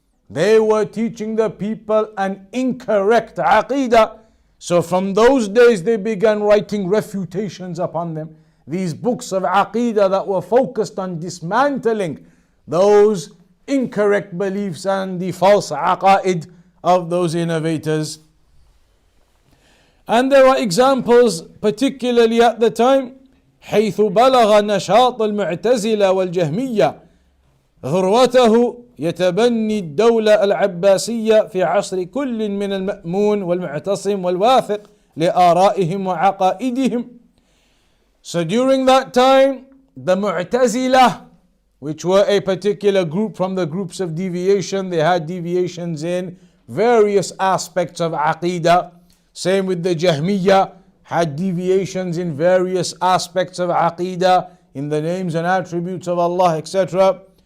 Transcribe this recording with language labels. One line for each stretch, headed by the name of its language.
English: They were teaching the people an incorrect Aqidah. So from those days they began writing refutations upon them. These books of Aqidah that were focused on dismantling those incorrect beliefs and the false aqaid of those innovators. And there are examples, particularly at the time,
Arabic: حيث بلغ نشاط المعتزلة والجهمية ذروته يتبني الدولة العباسية في عصر كل من المأمون والمعتصم والواثق لآرائهم وعقائدهم.
English: So during that time, the Mu'tazilah, which were a particular group from the groups of deviation, they had deviations in various aspects of Aqidah. Same with the Jahmiyyah, had deviations in various aspects of Aqidah, in the names and attributes of Allah, etc.